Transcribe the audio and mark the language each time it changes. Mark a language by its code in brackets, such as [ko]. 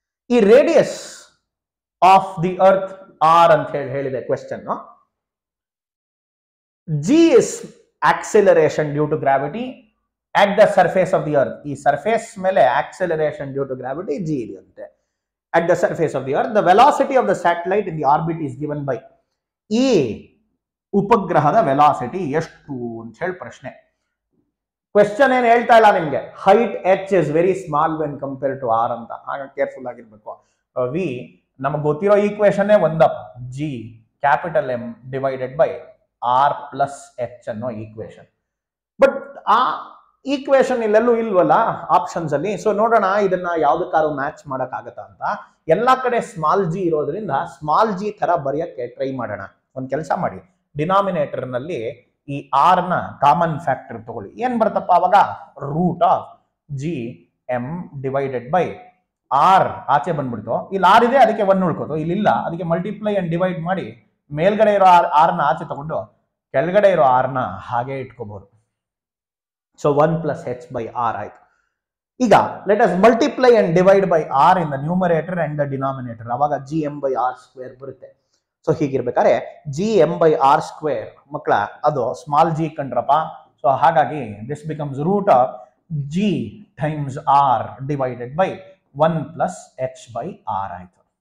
[kn] ಈ [en] radius of the earth R [kn] ಅಂತ ಹೇಳಿದೆ question. [en] G is acceleration due to gravity at the surface of the earth. [kn] ಈ surface ಮೇಲೆ acceleration due to gravity G ಇದೆಯಂತೆ. [en] At the surface of the earth, the velocity of the satellite in the orbit is given by. [kn] ಈ ಉಪಗ್ರಹದ velocity ಎಷ್ಟು ಅಂತ ಹೇಳಿ ಪ್ರಶ್ನೆ. Question ಏನ್ ಹೇಳ್ತಾ ಇಲ್ಲ ನಿಮ್ಗೆ, [en] Height h is very small when compare to R ಅಂತ. [kn] ಆಗ ಕೇರ್ಫುಲ್ ಆಗಿರ್ಬೇಕು. ವಿ ನಮಗೆ ಗೊತ್ತಿರೋ ಈಕ್ವೇಶನ್ ಒಂದಪ್ಪ, [en] G capital M divided by R plus h [kn] ಅನ್ನೋ ಈಕ್ವೇಶನ್. ಬಟ್ ಆ ಈಕ್ವೇಶನ್ ಇಲ್ಲೆಲ್ಲೂ ಇಲ್ವಲ್ಲ ಆಪ್ಷನ್ಸ್ ಅಲ್ಲಿ. ಸೊ ನೋಡೋಣ ಇದನ್ನ ಯಾವ್ದಕ್ಕಾರು ಮ್ಯಾಚ್ ಮಾಡಕ್ ಆಗತ್ತಾ ಅಂತ. ಎಲ್ಲಾ ಕಡೆ ಸ್ಮಾಲ್ ಜಿ ಇರೋದ್ರಿಂದ ಸ್ಮಾಲ್ ಜಿ ತರ ಬರೆಯಕ್ಕೆ ಟ್ರೈ ಮಾಡೋಣ. ಒಂದ್ ಕೆಲಸ ಮಾಡಿ, ಡಿನಾಮಿನೇಟರ್ ನಲ್ಲಿ ಈ ಆರ್ ನ ಕಾಮನ್ ಫ್ಯಾಕ್ಟರ್ ತಗೊಳ್ಳಿ. ಏನ್ ಬರ್ತಪ್ಪ ಅವಾಗ? [en] root of G M divided by R [kn] ಆಚೆ ಬಂದ್ಬಿಡ್ತು. ಇಲ್ಲಿ ಆರ್ ಇದೆ, ಅದಕ್ಕೆ ಒನ್ ಉಳ್ಕೋತು. ಇಲ್ಲಿಲ್ಲ, ಅದಕ್ಕೆ ಮಲ್ಟಿಪ್ಲೈ ಅಂಡ್ ಡಿವೈಡ್ ಮಾಡಿ ಮೇಲ್ಗಡೆ ಇರೋ ಆರ್ ನ ಆಚೆ ತಗೊಂಡು ಕೆಳಗಡೆ ಇರೋ ಆರ್ ನ ಹಾಗೆ ಇಟ್ಕೋಬಹುದು. [en] So 1 plus h by r ಆಯ್ತು. ಈಗ let us multiply and divide by R in the numerator and the denominator. [kn] ಅವಾಗ G M by R square ಬರುತ್ತೆ. So ಹೀಗಿರ್ಬೇಕಾದ್ರೆ G M by R square ಮಕ್ಕಳ ಅದು ಸ್ಮಾಲ್ ಜಿ ಕಂಡ್ರಪ್ಪ. [en] So ಹಾಗಾಗಿ this becomes root of G times R divided by 1 plus h by r ಆಯ್ತು.